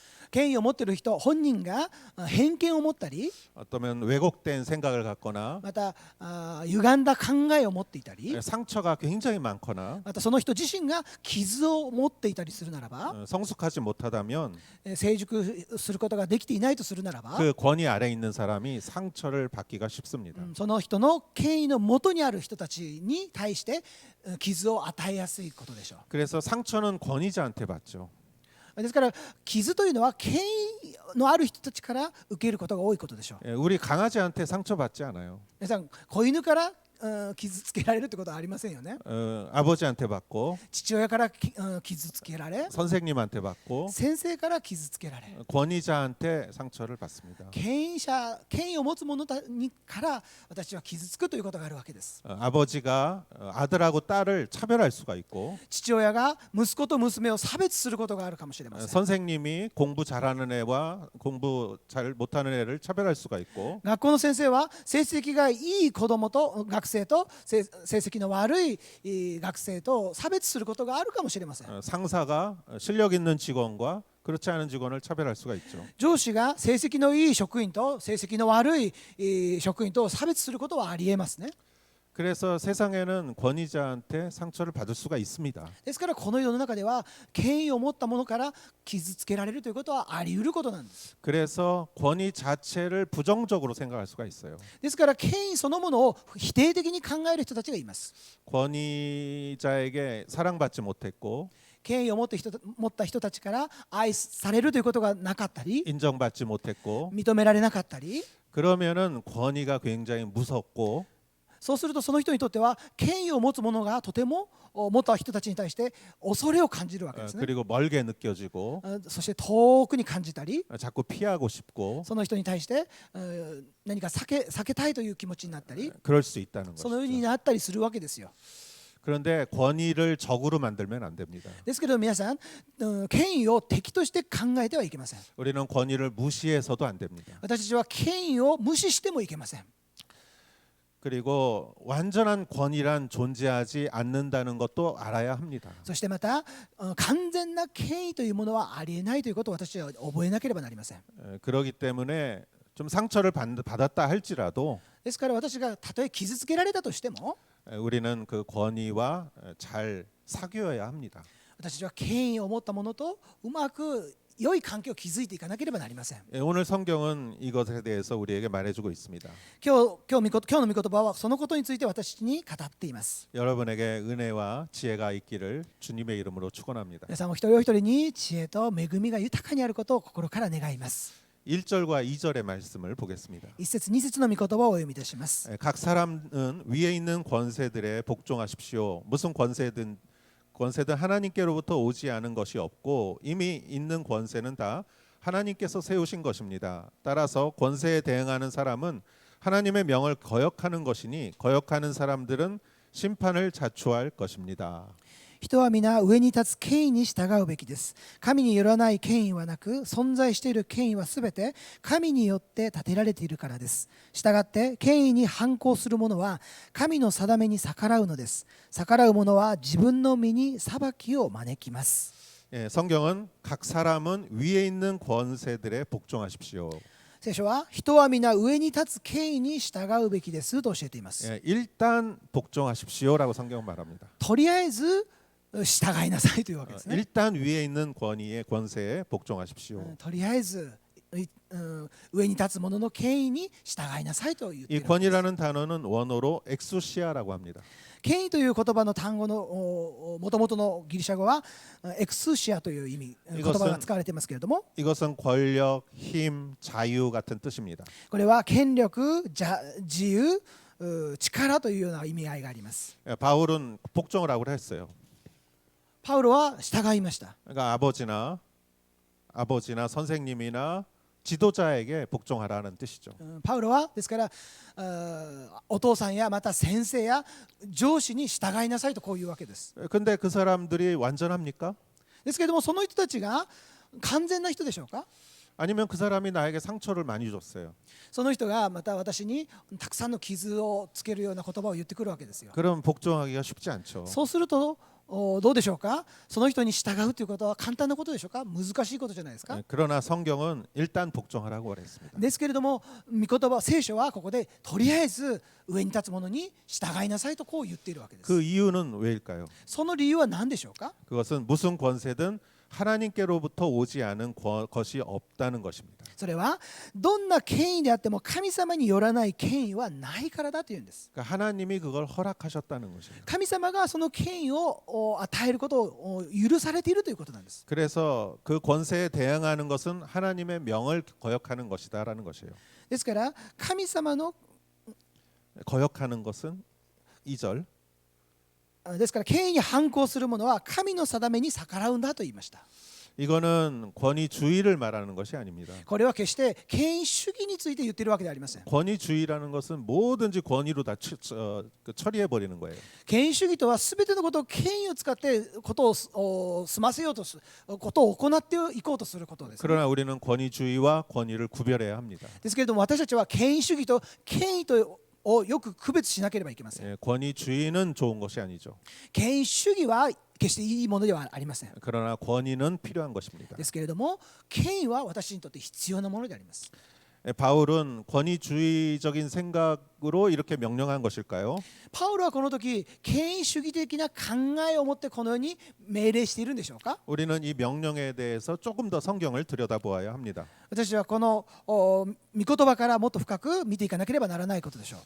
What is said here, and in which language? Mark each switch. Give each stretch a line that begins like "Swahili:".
Japanese: 権威を持っている人本人が偏見を持ったり、
Korean: 어쩌면 왜곡된 생각을 갖거나
Japanese: また歪んだ考えを持っていたり、
Korean: 상처가 굉장히 많거나
Japanese: またその人自身が傷を持っていたりするならば、
Korean: 성숙하지 못하다면
Japanese: 成熟することができていないとするならば、
Korean: 그 권위 아래 있는 사람이 상처를 받기가 쉽습니다.
Japanese: その人の権威の元にある人たちに対して傷を与えやすいことでしょう。
Korean: 그래서 상처는 권위자한테 받죠.
Japanese: ですから傷というのは権威のある人たちから受けることが多いことでしょう。
Korean: 우리 강아지한테 상처받지 않아요.
Japanese: 皆さん子犬から傷つけられるってことはありませんよね。
Korean: 아버지한테 받고
Japanese: 父親から傷つけられ、
Korean: 선생님한테 받고
Japanese: 先生から傷つけられ、
Korean: 권위자한테 상처를 받습니다.
Japanese: 権威を持つ者から私は傷つくということがあるわけです。
Korean: 아버지가 아들하고 딸을 차별할 수가 있고
Japanese: 父親が息子と娘を差別することがあるかもしれません。
Korean: 선생님이 공부 잘하는 애와 공부 잘 못하는 애를 차별할 수가 있고
Japanese: 学校の先生は成績がいい子供と学生と成績の悪い学生と差別することがあるかもしれません。
Korean: 상사가 실력 있는 직원과 그렇지 않은 직원을 차별할 수가 있죠.
Japanese: 上司が成績のいい職員と成績の悪い職員と差別することはありえますね。
Korean: 그래서 세상에는 권위자한테 상처를 받을 수가 있습니다.
Japanese: ですからこの世の中では権威を持った者から傷つけられるということはあり得ることなんです。
Korean: 그래서 권위 자체를 부정적으로 생각할 수가 있어요.
Japanese: ですから権威そのものを否定的に考える人たちがいます。
Korean: 권위자에게 사랑받지 못했고
Japanese: 権威を持った人たちから愛されるということがなかったり、
Korean: 인정받지 못했고
Japanese: 認められなかったり、
Korean: 그러면은 권위가 굉장히 무섭고
Japanese: そうするとその人にとっては権威を持つ者がとても持った人たちに対して恐れを感じるわけですね。
Korean: 그리고 멀게 느껴지고
Japanese: そして遠くに感じたり、
Korean: 자꾸 피하고 싶고
Japanese: その人に対して何か避けたいという気持ちになったり、
Korean: 그럴 수 있다는
Japanese: そのように
Korean: 것이죠.
Japanese: なったりするわけですよ。
Korean: 그런데 권위를 적으로 만들면 안 됩니다.
Japanese: ですけど皆さん、権威を敵として考えてはいけません。
Korean: 우리는 권위를 무시해서도 안 됩니다.
Japanese: 私たちは権威を無視してもいけません。
Korean: 그리고 완전한 권위란 존재하지 않는다는 것도 알아야 합니다.
Japanese: そしてまた完全な権威というものはありえないということを私は覚えなければなりません。
Korean: 그러기 때문에 좀 상처를 받았다 할지라도
Japanese: ですから私がたとえ傷つけられたとしても
Korean: 우리는 그 권위와 잘 사귀어야 합니다.
Japanese: 私たちは権威を持ったものとうまく良い関係を築いていかなければなりません。
Korean: 오늘 성경은 이것에 대해서 우리에게 말해주고 있습니다.
Japanese: 今日の御言葉はそのことについて私に語っています。
Korean: 여러분에게 은혜와 지혜가 있기를 주님의 이름으로 축원합니다.
Japanese: 皆さんお一人お一人に知恵と恵みが豊かにあることを心から願います。
Korean: 1절과 2절의 말씀을 보겠습니다.
Japanese: 一節二節の御言葉をお読みいたします。
Korean: 각 사람은 위에 있는 권세들에 복종하십시오. 무슨 권세든 하나님께로부터 오지 않은 것이 없고 이미 있는 권세는 다 하나님께서 세우신 것입니다. 따라서 권세에 대응하는 사람은 하나님의 명을 거역하는 것이니 거역하는 사람들은 심판을 자초할 것입니다.
Japanese: 人は皆上に立つ権威に従うべきです。神によらない権威はなく、存在している権威はすべて神によって立てられているからです。したがって権威に反抗する者は神の定めに逆らうのです。逆らう者は自分の身に裁きを招きます。
Korean: 성경은 각 사람은 위에 있는 권세들에 복종하십시오.
Japanese: 聖書は人は皆上に立つ権威に従うべきですと教えています。
Korean: 일단 복종하십시오라고 성경은 말합니다.
Japanese: とりあえず従いなさいというわけですね。
Korean: 일단 위에 있는 권세에 복종하십시오.
Japanese: とりあえず上に立つ者の権威に従いなさいと言ってい
Korean: 이
Japanese: るわけです。
Korean: 권위라는 단어는 원어로 엑소시아라고 합니다.
Japanese: 権威という言葉の単語の元々のギリシャ語はエクスシアという意味言葉が使われていますけれども、
Korean: 이것은 권력, 힘, 자유 같은 뜻입니다.
Japanese: これは権力、自由、力というような意味合いがあります。
Korean: 바울은 복종을 하고 했어요.
Japanese: パウロは従いました。
Korean: 그러니까 아버지나 선생님이나 지도자에게 복종하라는 뜻이죠.
Japanese: パウロはですからお父さんやまた先生や上司に従いなさいとこういうわけです。
Korean: 근데 그 사람들이 완전합니까?
Japanese: ですけれどもその人たちが完全な人でしょうか？
Korean: 아니면 그 사람이 나에게 상처를 많이 줬어요.
Japanese: その人がまた私にたくさんの傷をつけるような言葉を言ってくるわけですよ。
Korean: 그럼 복종하기가 쉽지 않죠.
Japanese: そうするとどうでしょうか？その人に従うということは簡単なことでしょうか？難しいことじゃないですか？
Korean: 그러나 성경은 일단 복종하라고 그랬습니다.
Japanese: ですけれども御言葉聖書はここでとりあえず上に立つ者に従いなさいとこう言っているわけです。
Korean: 그 이유는 왜일까요?
Japanese: その理由は何でしょうか？
Korean: 그것은 무슨 권세든 하나님께로부터 오지 않은 것이 없다는 것입니다.
Japanese: それはどんな権威であっても神様によらない権威はないからだというんです。
Korean: 그러니까 하나님이 그걸 허락하셨다는 것입니다.
Japanese: 神様がその権威を与えることを許されているということなんです。
Korean: 그래서 그 권세에 대응하는 것은 하나님의 명을 거역하는 것이다라는 것이에요.
Japanese: ですから神様の
Korean: 거역하는 것은 2절.
Japanese: ですから権威に反抗する者は神の定めに逆らうんだと言いました。
Korean: 이거는 권위주의를 말하는 것이 아닙니다.
Japanese: これは決して権威主義について言っているわけではありません。
Korean: 권위주의라는 것은 뭐든지 권위로 다 처리해 버리는 거예요.
Japanese: 権威主義とは全てのことを権威を使ってことを済ませようとすることを行っていこうとすることです、ね。
Korean: 그러나 우리는 권위주의와 권위를 구별해야 합니다.
Japanese: ですけれども私たちは権威主義と権威とをよく区別しなければいけません。
Korean: 예, 권위주의는 좋은 것이 아니죠.
Japanese: 権威主義は決していいものではありません。
Korean: 그러나 권위는 필요한 것입니다.
Japanese: ですけれども権威は私にとって必要なものであります。
Korean: 예, 바울은 권위주의적인 생각으로 이렇게 명령한 것일까요?
Japanese: パウロはこの時権威主義的な考えを持ってこのように命令しているんでしょうか。
Korean: 우리는 이 명령에 대해서 조금 더 성경을 들여다보아야 합니다.
Japanese: 私はこの御言葉からもっと深く見ていかなければならないことでしょう。